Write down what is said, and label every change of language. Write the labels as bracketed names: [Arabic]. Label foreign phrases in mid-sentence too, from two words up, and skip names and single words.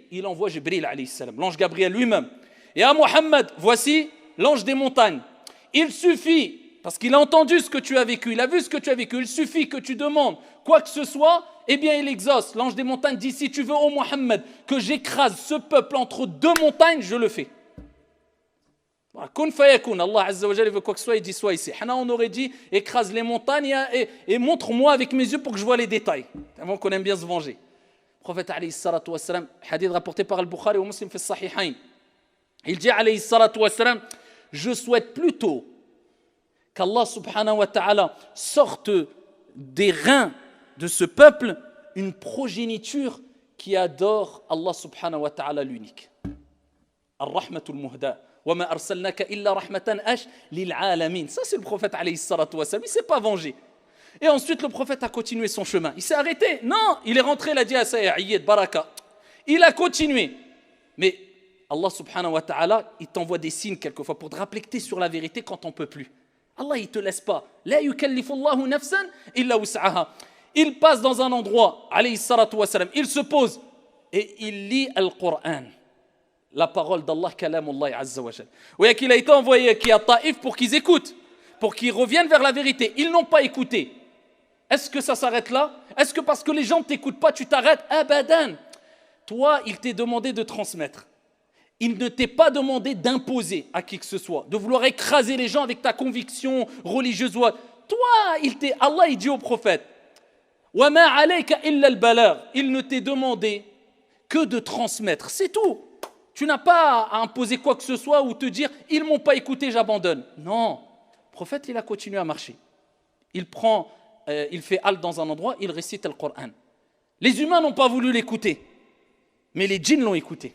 [French] Il envoie Jibril [Arabic] عليه السلام, [French] l'ange Gabriel lui-même. Et à Mohammed, voici l'ange des montagnes. Il suffit, parce qu'il a entendu ce que tu as vécu, il a vu ce que tu as vécu, il suffit que tu demandes quoi que ce soit, eh bien il exauce. L'ange des montagnes dit, si tu veux, ô Mohammed, que j'écrase ce peuple entre 2 montagnes, je le fais. [Arabic] كن فيكون, الله عز وجل [French] veut quoi que ce soit, il dit soit ici. Hana, on aurait dit, écrase les montagnes et montre-moi avec mes yeux pour que je vois les détails. Avant qu'on aime bien se venger. Le prophète [Arabic] عليه الصلاة والسلام, [French] hadith rapporté par Al-Bukhari ou Muslim [Arabic] في الصحيحين. [French] Il dit [Arabic] عليه الصلاة والسلام, [French] je souhaite plutôt qu'Allah [Arabic] سبحانه وتعالى [French] sorte des reins de ce peuple une progéniture qui adore Allah [Arabic] سبحانه وتعالى [French] l'unique. [Arabic] الرحمة المهداة. وما أرسلناك إلا رحمة للعالمين. [French] Ça c'est le prophète [Arabic] عليه الصلاة والسلام, [French] il ne s'est pas vengé. Et ensuite le prophète a continué son chemin. Il s'est arrêté. Non, il est rentré, il a dit à Sayyid baraka. Il a continué. Mais Allah [Arabic] سبحانه وتعالى, [French] il t'envoie des signes quelquefois pour te rappeler que tu es sur la vérité quand on ne peut plus. Allah, il ne te laisse pas. [Arabic] لا يكلف الله نفسا إلا وسعها. [French] Il passe dans un endroit, [Arabic] عليه الصلاة والسلام, [French] il se pose et il lit Al-Qur'an. La parole d'Allah, [Arabic] كلام الله عز وجل. [French] Oui, qu'il a été envoyé qui à Taïf pour qu'ils écoutent, pour qu'ils reviennent vers la vérité. Ils n'ont pas écouté. Est-ce que ça s'arrête là? Est-ce que parce que les gens ne t'écoutent pas, tu t'arrêtes? Abadan. Toi, il t'est demandé de transmettre. Il ne t'est pas demandé d'imposer à qui que ce soit, de vouloir écraser les gens avec ta conviction religieuse. Toi, Allah, il dit au prophète, [Arabic] وما عليك إلا البلاغ. [French] Il ne t'est demandé que de transmettre. C'est tout. Tu n'as pas à imposer quoi que ce soit ou te dire « ils ne m'ont pas écouté, j'abandonne ». Non, le prophète, il a continué à marcher. Il fait halte dans un endroit, il récite le Coran. Les humains n'ont pas voulu l'écouter, mais les djinns l'ont écouté.